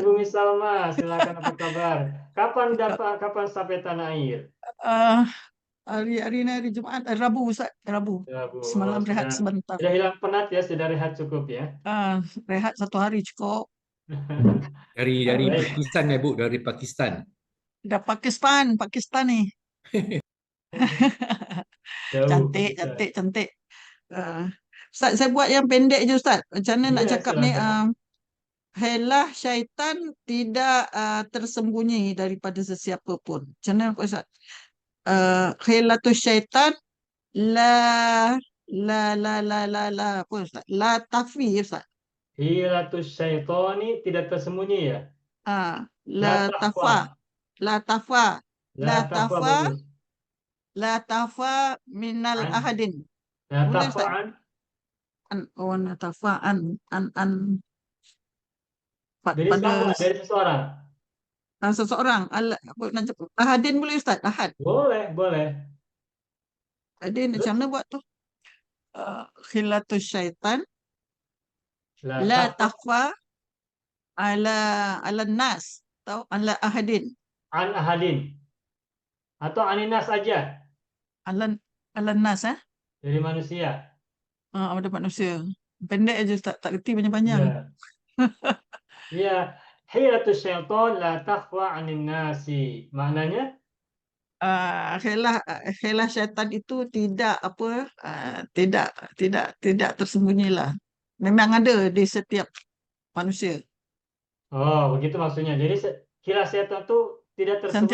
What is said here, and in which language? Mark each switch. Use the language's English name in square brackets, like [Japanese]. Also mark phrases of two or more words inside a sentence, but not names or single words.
[Malay] Ibu Miss Salma, silakan, apa kabar? Kapan sampai tanah air? Hari ini hari Jumat, Rabu Ustaz, Rabu. Ya, Bu. Semalam rehat sebentar. Sudah hilang penat ya, sudah rehat cukup ya. Rehat 1 hari cukup. Dari Baik. Pakistan ya Bu, dari Pakistan. Dah Pakistan nih. Jauh. Cantik. Ustaz, saya buat yang pendek je Ustaz. Macam mana nak Ya, cakap ni? silakan. Helah syaitan tidak tersembunyi daripada sesiapa pun. Macam mana Ustaz? [Arabic] حيلة الشيطان [Malay] la apa Ustaz? [Arabic] لا تخفى Ustaz. حيلة الشيطان [Malay] tidak tersembunyi ya. [Arabic] لا تخفى. لا تخفى. لا تخفى. [Malay] bagus. [Arabic] لا تخفى من عن. أحد. لا [Malay] Boleh, Ustaz? [Arabic] تخفى عن. لا تخفى عن. [Malay] Dari siapa? Dari seseorang. Seseorang. Ahadin boleh Ustaz? Ahad. Boleh. Ahadin macam mana buat tu? [Arabic] حيلة الشيطان. لا لا تخفى على الناس atau على أحد. عن أحد. [Malay] Atau aninas aja. [Arabic] على الناس [Malay] Dari manusia. ada manusia. Pendek aja Ustaz, tak reti panjang-panjang. [Arabic] Ya. Ya, حيلة الشيطان لا تخفى عن الناس. Maknanya [Malay] Khilah syaitan itu tidak tidak tersembunyilah. Memang ada di setiap manusia. begitu maksudnya. Jadi khilah syaitan itu tidak tersembunyi